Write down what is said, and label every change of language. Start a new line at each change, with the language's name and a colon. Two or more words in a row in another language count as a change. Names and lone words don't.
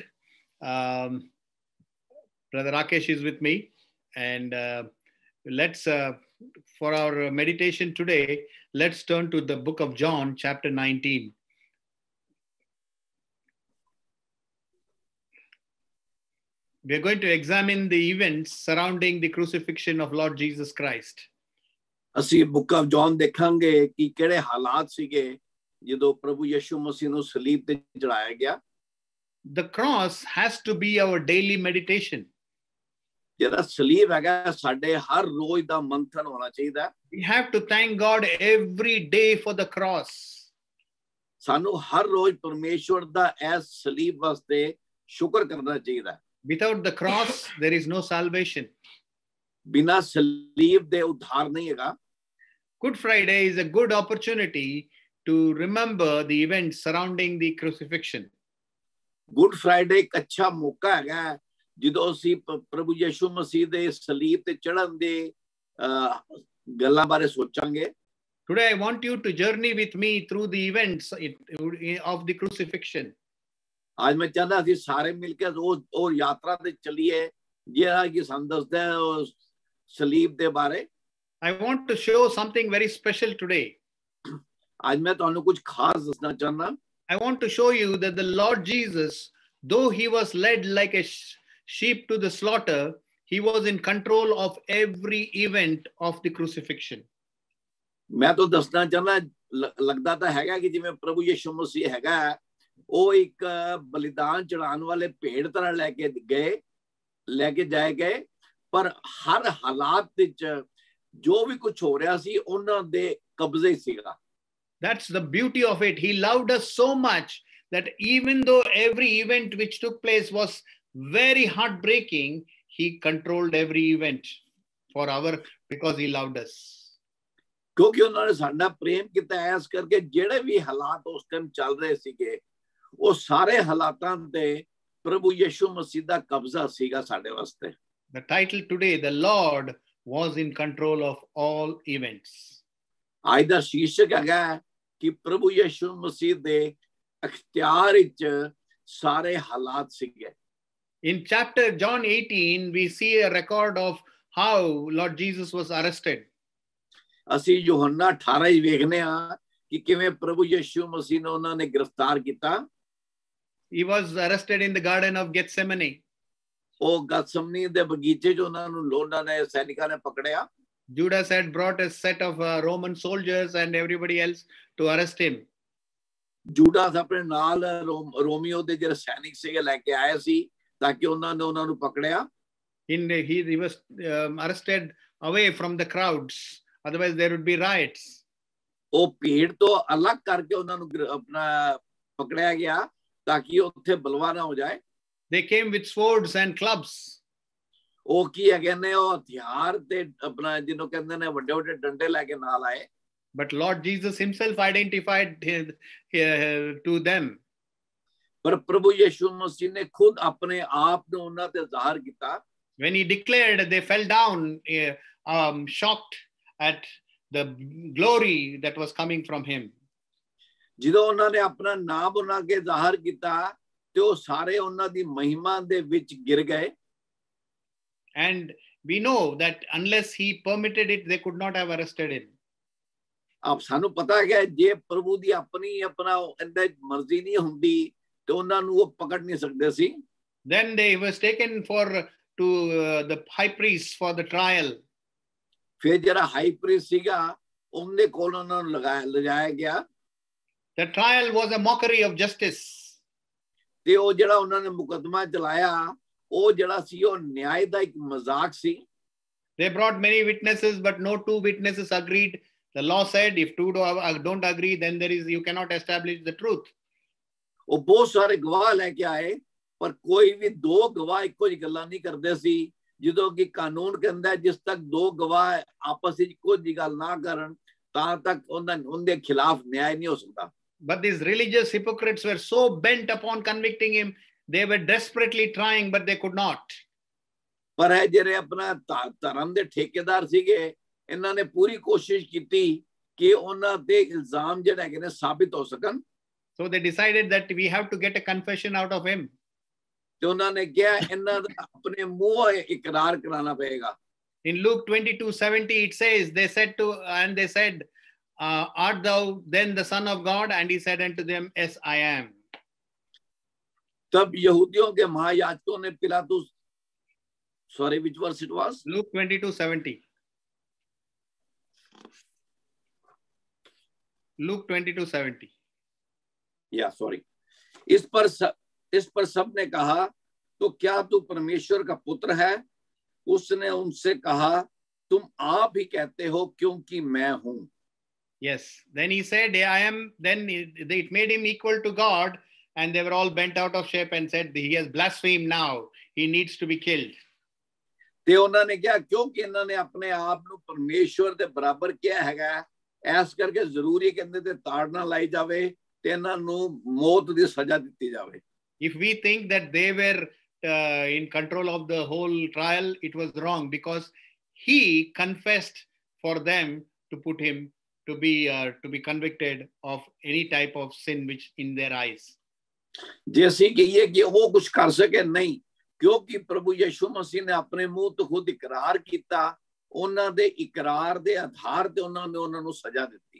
English: Brother Rakesh is with me, and let's, for our meditation today, let's turn to the book of John, chapter 19. We're going to examine the events surrounding the crucifixion of Lord Jesus Christ.
Punjabi: ਅਸੀਂ
English: book of John
Punjabi: ਦੇਖਾਂਗੇ ਕਿ ਕਿਹੜੇ ਹਾਲਾਤ ਸੀਗੇ ਜਦੋਂ ਪ੍ਰਭੂ ਯਿਸੂ ਮਸੀਹ ਨੂੰ ਸਲੀਬ ਤੇ ਚੜਾਇਆ ਗਿਆ.
English: The cross has to be our daily meditation.
Punjabi: ਜਿਹੜਾ ਸਲੀਬ ਹੈਗਾ ਸਾਡੇ ਹਰ ਰੋਜ਼ ਦਾ ਮੰਥਨ ਹੋਣਾ ਚਾਹੀਦਾ.
English: We have to thank God every day for the cross.
Punjabi: ਸਾਨੂੰ ਹਰ ਰੋਜ਼ ਪਰਮੇਸ਼ਵਰ ਦਾ ਇਸ ਸਲੀਬ ਵਾਸਤੇ ਸ਼ੁਕਰ ਕਰਨਾ ਚਾਹੀਦਾ.
English: Without the cross, there is no salvation.
Punjabi: ਬਿਨਾਂ ਸਲੀਬ ਦੇ ਉਧਾਰ ਨਹੀਂ ਹੈਗਾ.
English: Good Friday is a good opportunity to remember the events surrounding the crucifixion.
Punjabi: Good Friday ਇੱਕ ਅੱਛਾ ਮੌਕਾ ਹੈਗਾ ਜਦੋਂ ਅਸੀਂ ਪ੍ਰਭੂ ਯਿਸੂ ਮਸੀਹ ਦੇ ਸਲੀਬ ਤੇ ਚੜ੍ਹਨ ਦੇ ਗੱਲਾਂ ਬਾਰੇ ਸੋਚਾਂਗੇ.
English: Today I want you to journey with me through the events of the crucifixion.
Hindi: आज मैं चाहता
Punjabi: ਅਸੀਂ ਸਾਰੇ ਮਿਲ ਕੇ ਉਹ ਯਾਤਰਾ ਤੇ ਚੱਲੀਏ ਜਿਹੜਾ ਕਿ ਸਾਨੂੰ ਦੱਸਦਾ ਹੈ ਸਲੀਬ ਦੇ ਬਾਰੇ.
English: I want to show something very special today.
Hindi: आज मैं
Punjabi: ਤੁਹਾਨੂੰ ਕੁਝ ਖਾਸ ਦੱਸਣਾ ਚਾਹੁੰਦਾ.
English: I want to show you that the Lord Jesus, though he was led like a sheep to the slaughter, he was in control of every event of the crucifixion.
Hindi: मैं तो
Punjabi: ਦੱਸਣਾ ਚਾਹੁੰਦਾ ਲੱਗਦਾ ਤਾਂ ਹੈਗਾ ਕਿ ਜਿਵੇਂ ਪ੍ਰਭੂ ਯਿਸੂ ਮਸੀਹ ਹੈਗਾ ਉਹ ਇੱਕ ਬਲੀਦਾਨ ਚੜਾਉਣ ਵਾਲੇ ਭੇਡ ਤਰ੍ਹਾਂ ਲੈ ਕੇ ਜਾਏ ਗਏ, ਪਰ ਹਰ ਹਾਲਾਤ ਵਿੱਚ ਜੋ ਵੀ ਕੁਝ ਹੋ ਰਿਹਾ ਸੀ ਉਹਨਾਂ ਦੇ ਕਬਜ਼ੇ ਸੀਗਾ.
English: That's the beauty of it. He loved us so much that even though every event which took place was very heartbreaking, he controlled every event because he loved us.
Punjabi: ਕਿਉਂਕਿ ਉਹਨਾਂ ਨੇ ਸਾਡਾ ਪ੍ਰੇਮ ਕੀਤਾ ਇਸ ਕਰਕੇ ਜਿਹੜੇ ਵੀ ਹਾਲਾਤ ਉਸ ਟਾਈਮ ਚੱਲ ਰਹੇ ਸੀਗੇ ਉਹ ਸਾਰੇ ਹਾਲਾਤਾਂ ਤੇ ਪ੍ਰਭੂ ਯਿਸੂ ਮਸੀਹ ਦਾ ਕਬਜ਼ਾ ਸੀਗਾ ਸਾਡੇ ਵਾਸਤੇ.
English: The title today, the Lord was in control of all events.
Punjabi: ਅੱਜ ਦਾ ਸ਼ੀਰਸ਼ਕ ਹੈਗਾ ਕਿ ਪ੍ਰਭੂ ਯਿਸੂ ਮਸੀਹ ਦੇ ਅਖਤਿਆਰ ਵਿੱਚ ਸਾਰੇ ਹਾਲਾਤ ਸੀਗੇ.
English: In chapter John 18, we see a record of how Lord Jesus was arrested.
Punjabi: ਅਸੀਂ ਯੋਹੰਨਾ 18 ਵਿੱਚ ਵੇਖਨੇ ਆ ਕਿ ਕਿਵੇਂ ਪ੍ਰਭੂ ਯਿਸੂ ਮਸੀਹ ਨੂੰ ਉਹਨਾਂ ਨੇ ਗ੍ਰਿਫਤਾਰ ਕੀਤਾ.
English: He was arrested in the Garden of Gethsemane.
Punjabi: ਉਹ ਗਤਸਮਨੀ ਦੇ ਬਗੀਚੇ 'ਚ ਉਹਨਾਂ ਨੂੰ ਲੋਕਾਂ ਨੇ ਸੈਨਿਕਾਂ ਨੇ ਪਕੜਿਆ।
English: Judas had brought a set of Roman soldiers and everybody else to arrest him.
Punjabi: ਜੂਡਾਸ ਆਪਣੇ ਨਾਲ ਰੋਮੀਓ ਦੇ ਜਿਹੜੇ ਸੈਨਿਕ ਸੀਗੇ ਲੈ ਕੇ ਆਏ ਸੀ ਤਾਂ ਕਿ ਉਹਨਾਂ ਨੇ ਉਹਨਾਂ ਨੂੰ ਪਕੜਿਆ।
English: He was arrested away from the crowds, otherwise there would be riots.
Punjabi: ਉਹ ਭੀੜ ਤੋਂ ਅਲੱਗ ਕਰਕੇ ਉਹਨਾਂ ਨੂੰ ਆਪਣਾ ਪਕੜਿਆ ਗਿਆ ਤਾਂ ਕਿ ਉੱਥੇ ਬਲਵਾ ਨਾ ਹੋ ਜਾਏ।
English: They came with swords and clubs.
Punjabi: ਉਹ ਕੀ ਹੈ ਕਹਿੰਦੇ ਉਹ ਹਥਿਆਰ ਤੇ ਆਪਣਾ ਜਿਹਨੂੰ ਕਹਿੰਦੇ ਨੇ ਵੱਡੇ ਵੱਡੇ ਡੰਡੇ ਲੈ ਕੇ ਨਾਲ ਆਏ।
English: But Lord Jesus himself identified to them.
Punjabi: ਪਰ ਪ੍ਰਭੂ ਯਿਸੂ ਮਸੀਹ ਨੇ ਖੁਦ ਆਪਣੇ ਆਪ ਨੂੰ ਉਹਨਾਂ ਤੇ ਜ਼ਾਹਰ ਕੀਤਾ।
English: When he declared, they fell down, shocked at the glory that was coming from him.
Punjabi: ਜਦੋਂ ਉਹਨਾਂ ਨੇ ਆਪਣਾ ਨਾਮ ਉਹਨਾਂ ਅੱਗੇ ਜ਼ਾਹਰ ਕੀਤਾ ਤੇ ਉਹ ਸਾਰੇ ਉਹਨਾਂ ਦੀ ਮਹਿਮਾ ਦੇ ਵਿੱਚ ਗਿਰ ਗਏ।
English: And we know that unless he permitted it, they could not have arrested him.
Punjabi: ਆਪ ਸਾਨੂੰ ਪਤਾ ਹੈ ਜੇ ਪ੍ਰਭੂ ਦੀ ਆਪਣੀ ਆਪਣਾ ਇਹਦੇ ਮਰਜ਼ੀ ਨਹੀਂ ਹੁੰਦੀ ਤੇ ਉਹਨਾਂ ਨੂੰ ਉਹ ਪਕੜ ਨਹੀਂ ਸਕਦੇ ਸੀ।
English: Then they was taken to the high priest for the trial.
Punjabi: ਫਿਰ ਜਿਹੜਾ
English: high priest
Punjabi: ਸੀਗਾ ਉਹਦੇ ਕੋਲ ਉਹਨਾਂ ਨੂੰ ਲਿਜਾਇਆ ਗਿਆ।
English: The trial was a mockery of justice.
Punjabi: ਤੇ ਉਹ ਜਿਹੜਾ ਉਹਨਾਂ ਨੇ ਮੁਕੱਦਮਾ ਚਲਾਇਆ ਉਹ ਜਿਹੜਾ ਸੀ ਉਹ ਨਿਆਂ ਦਾ ਇੱਕ ਮਜ਼ਾਕ ਸੀ।
English: They brought many witnesses, but no two witnesses agreed. The law said if two don't agree, then you cannot establish the truth.
Punjabi: ਉਹ ਬਹੁਤ ਸਾਰੇ ਗਵਾਹ ਲੈ ਕੇ ਆਏ ਪਰ ਕੋਈ ਵੀ ਦੋ ਗਵਾਹ ਇੱਕੋ ਜਿਹੀ ਗੱਲਾਂ ਨਹੀਂ ਕਰਦੇ ਸੀ। ਜਦੋਂ ਕਿ ਕਾਨੂੰਨ ਕਹਿੰਦਾ ਜਿਸ ਤੱਕ ਦੋ ਗਵਾਹ ਆਪਸ ਵਿੱਚ ਇੱਕੋ ਜਿਹੀ ਗੱਲ ਨਾ ਕਰਨ ਤਾਂ ਤੱਕ ਉਹਦੇ ਖਿਲਾਫ ਨਿਆਂ ਨਹੀਂ ਹੋ ਸਕਦਾ।
English: But these religious hypocrites were so bent upon convicting him, they were desperately trying, but they could not.
Punjabi: ਪਰ ਇਹ ਜਿਹੜੇ ਆਪਣਾ ਧਰਮ ਦੇ ਠੇਕੇਦਾਰ ਸੀਗੇ ਇਹਨਾਂ ਨੇ ਪੂਰੀ ਕੋਸ਼ਿਸ਼ ਕੀਤੀ ਕਿ ਉਹਨਾਂ ਦੇ ਇਲਜ਼ਾਮ ਜਿਹੜੇ ਹੈਗੇ ਨੇ ਸਾਬਿਤ ਹੋ ਸਕਣ।
English: So they decided that we have to get a confession out of him.
Punjabi: ਤੇ ਉਹਨਾਂ ਨੇ ਕਿਹਾ ਇਹਨਾਂ ਦਾ ਆਪਣੇ ਮੂੰਹੋਂ ਇਕਰਾਰ ਕਰਾਉਣਾ ਪਏਗਾ।
English: In Luke 22:70 it says, they said, art thou then the Son of God? And he said unto them, yes, I am.
Hindi: तब यहूदियों के महायाजकों ने पिलातुस,
English: sorry, which verse it was? Luke 22:70. Luke 22:70. Yeah, sorry.
Hindi: इस पर सब ने कहा तो क्या तू परमेश्वर का पुत्र है? उसने उनसे कहा तुम आप ही कहते हो क्योंकि मैं हूं।
English: Yes, then he said, I am. Then it made him equal to God, and they were all bent out of shape and said, he has blasphemed now, he needs to be killed.
Punjabi: ਤੇ ਉਹਨਾਂ ਨੇ ਕਿਹਾ ਕਿਉਂਕਿ ਇਹਨਾਂ ਨੇ ਆਪਣੇ ਆਪ ਨੂੰ ਪਰਮੇਸ਼ਵਰ ਦੇ ਬਰਾਬਰ ਕਿਹਾ ਹੈਗਾ ਐਸ ਕਰਕੇ ਜ਼ਰੂਰੀ ਕਹਿੰਦੇ ਤੇ ਤਾੜਨਾ ਲਾਈ ਜਾਵੇ ਤੇ ਇਹਨਾਂ ਨੂੰ ਮੌਤ ਦੀ ਸਜ਼ਾ ਦਿੱਤੀ ਜਾਵੇ।
English: If we think that they were in control of the whole trial, it was wrong, because he confessed for them to put him to be convicted of any type of sin which in their eyes.
Punjabi: ਜੇ ਅਸੀਂ ਕਹੀਏ ਕਿ ਉਹ ਕੁਝ ਕਰ ਸਕੇ ਨਹੀਂ ਕਿਉਂਕਿ ਪ੍ਰਭੂ ਯਿਸੂ ਮਸੀਹ ਨੇ ਆਪਣੇ ਮੂੰਹ ਤੋਂ ਖੁਦ ਇਕਰਾਰ ਕੀਤਾ ਉਹਨਾਂ ਦੇ ਇਕਰਾਰ ਦੇ ਆਧਾਰ ਤੇ ਉਹਨਾਂ ਨੇ ਉਹਨਾਂ ਨੂੰ ਸਜ਼ਾ ਦਿੱਤੀ।